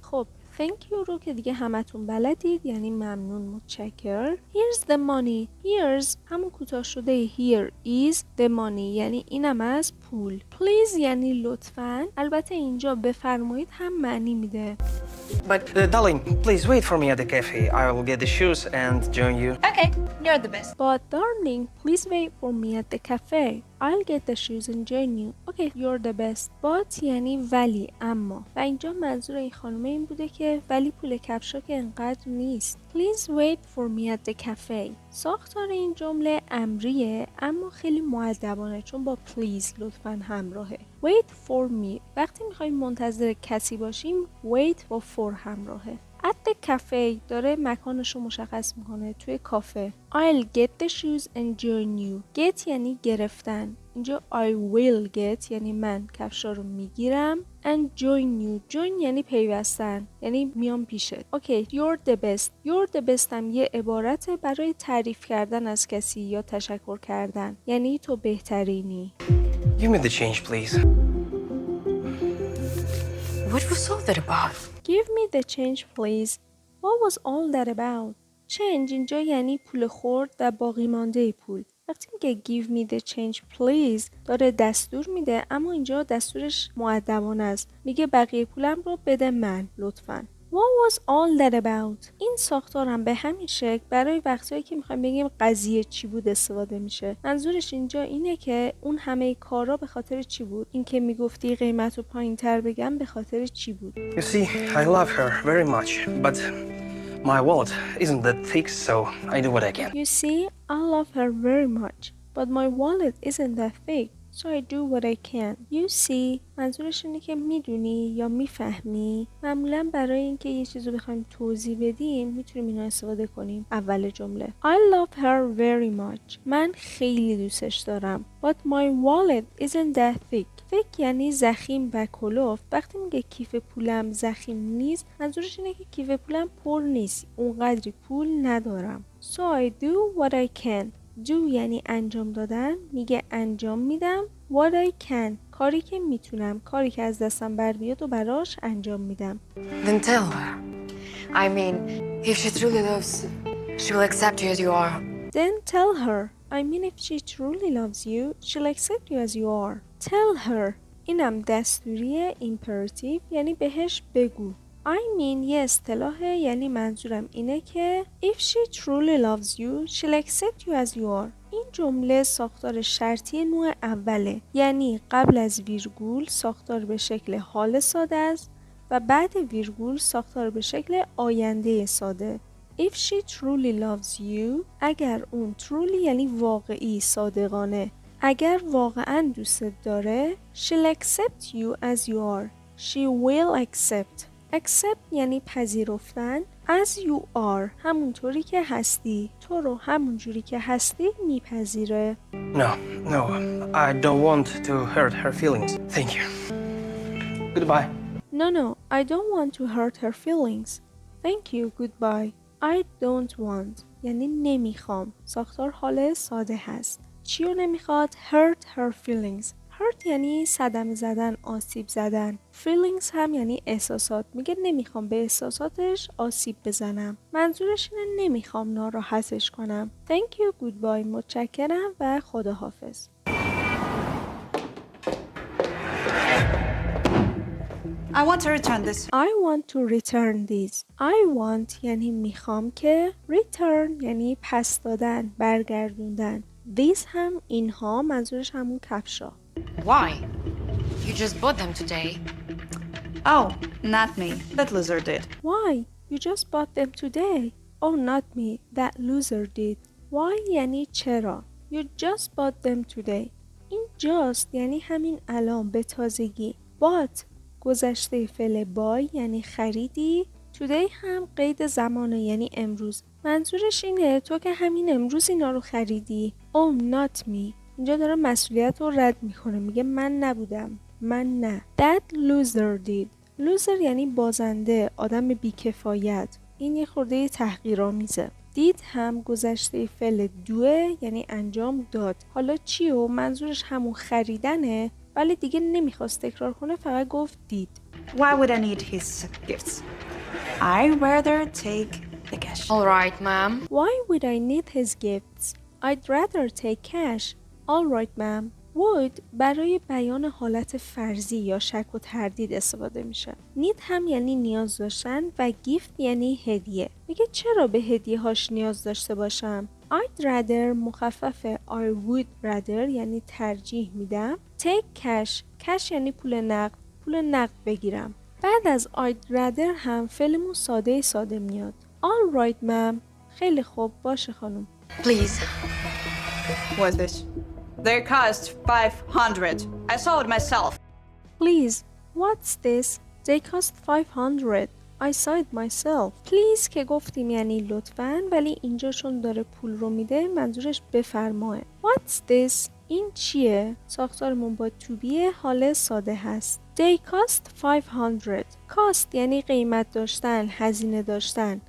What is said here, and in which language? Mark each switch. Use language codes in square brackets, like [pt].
[fa] خب [en] thank you [fa] رو که دیگه همتون بلدید، یعنی ممنون، متشکر. [en] Here's the money. [fa] Here's همون کوتاه شده [en] here is the money [fa] یعنی اینم از پول. Please یعنی لطفاً. البته اینجا بفرمایید هم معنی میده. [en] But, darling, please wait for me at the cafe. I will get the shoes and join you. Okay, you're the best. But darling, please wait for me at the cafe. I'll get the shoes and join you. Okay, you're the best. [fa] But یعنی ولی، اما. و اینجا منظور این خانومه این بوده که ولی پول کفشا که انقدر نیست. [en] Please wait for me at the cafe. [fa] ساختار این جمله امریه اما خیلی مؤدبانه چون با please لطفاً همراهه. [en] Wait for me [fa] وقتی میخوایم منتظر کسی باشیم wait با for همراهه. [en] At the [fa] کافه داره مکانش رو مشخص میکنه توی کافه. [en] I'll get the shoes and join you. [fa] Get یعنی گرفتن. اینجا [en] I will get [fa] یعنی من کفشا رو میگیرم [en] and join you. [fa] join یعنی پیوستن، یعنی میام پیشت. [en] Okay you're the best. you're the best [fa] هم یه عبارته برای تعریف کردن از کسی یا تشکر کردن، یعنی تو بهترینی. [en] Give me the change, please. What was all that about? Give me the change please. What was all that about? [fa] change اینجا یعنی پول خورد و باقی مانده پول. وقتی میگه [en] give me the change please [fa] داره دستور میده، اما اینجا دستورش مؤدبانه است. میگه بقیه پولم رو بده من لطفاً. [en] What was all that about? [fa] این ساختار هم به همین شکل برای وقتایی که میخوایم بگیم قضیه چی بود استفاده میشه. منظورش اینجا اینه که اون همه کارا به خاطر چی بود؟ این که میگفتی قیمت رو پایین‌تر بگم به خاطر چی بود؟ [en] You see, I love her very much, but my wallet isn't that thick, so I do what I can. You see, I love her very much, but my wallet isn't that thick. So I do what I can. You see, [fa] منظورش اینه که میدونی یا میفهمی. معمولا برای اینکه یه چیز رو بخوایم توضیح بدیم میتونیم اینو استفاده کنیم اول جمله. [en] I love her very much. [fa] من خیلی دوستش دارم. [en] But my wallet isn't that thick. [fa] thick یعنی ضخیم و کلفت. وقتی میگه کیف پولم ضخیم نیست، منظورش اینه که کیف پولم پر نیست. اونقدری پول ندارم. [en] So I do what I can. [fa] do یعنی انجام دادن، میگه انجام میدم. [en] what I can [fa] کاری که میتونم، کاری که از دستم بر بیاد و براش انجام میدم. [en] Then tell her. I mean, if she truly loves, she will accept you as you are. Then tell her. I mean if she truly loves you, she'll accept you as you are. Tell her. [fa] اینم دستوریه imperative یعنی بهش بگو. [en] I mean [fa] یه اصطلاحه، یعنی منظورم اینه که [en] if she truly loves you, she'll accept you as you are. [fa] این جمله ساختار شرطی نوع اوله، یعنی قبل از ویرگول ساختار به شکل حال ساده است و بعد ویرگول ساختار به شکل آینده ساده. [en] If she truly loves you، [fa] اگر اون [en] truly [fa] یعنی واقعی، صادقانه، اگر واقعا دوستت داره، [en] she'll accept you as you are. She will accept. [fa] accept یعنی پذیرفتن. [en] as you are [fa] همونطوری که هستی، تو رو همونجوری که هستی میپذیره. [en] No, I don't want to hurt her feelings. Thank you. Goodbye. No, I don't want to hurt her feelings. Thank you, goodbye. I don't want [fa] یعنی نمیخوام. ساختار حال ساده هست. چی رو نمیخواد؟ [en] hurt her feelings. [fa] hurt یعنی صدمه زدن، آسیب زدن. feelings هم یعنی احساسات. میگه نمیخوام به احساساتش آسیب بزنم. منظورش اینه نمیخوام ناراحتش کنم. [en] Thank you, goodbye. [fa] متشکرم و خداحافظ. [en] I want to return this. I want to return this. [fa] I want یعنی میخوام که return یعنی پس دادن، برگردوندن. This هم اینها منظورش همون کفشا. [en] Why? You just bought them today. Oh, not me. That loser did. Why? You just bought them today. Oh, not me. That loser did. [fa] Why یعنی چرا. [en] You just bought them today. [fa] این just یعنی همین الان، به تازگی. Bought گذشته فعل buy یعنی خریدی. Today هم قید زمانه یعنی امروز. منظورش اینه تو که همین امروز اینا رو خریدی. Oh, not me. اینجا داره مسئولیت رو رد میکنه، میگه من نبودم، من نه. That loser did. loser یعنی بازنده، آدم بیکفایت. این یه خورده تحقیرآمیزه. did هم گذشته فعل دوه یعنی انجام داد. حالا چی و منظورش همون خریدنه، ولی دیگه نمیخواست تکرار کنه، فقط گفت did. [en] Why would I need his gifts? I'd rather take the cash. All right, ma'am. Why would I need his gifts? I'd rather take cash. All right, ma'am. [fa] would برای بیان حالت فرضی یا شک و تردید استفاده میشه. need هم یعنی نیاز داشتن و gift یعنی هدیه. میگه چرا به هدیه هاش نیاز داشته باشم؟ I'd rather مخفف [en] I would rather [fa] یعنی ترجیح میدم. [en] take cash. [fa] cash یعنی پول نقد بگیرم. بعد از I'd rather هم فعلمون ساده میاد. [en] All right, ma'am. [fa] خیلی خوب، باشه خانم. [en] Please. What's this? They cost 500. I saw it myself. Please, what's this? They cost 500. I saw it myself. [fa] Please که گفتیم یعنی لطفاً، ولی اینجا چون داره پول رو میده منظورش بفرماه. [en] What's this؟ [fa] این چیه؟ ساختارمون با to be حال ساده هست. [en] They cost 500. [fa] cost یعنی قیمت داشتن، هزینه داشتن.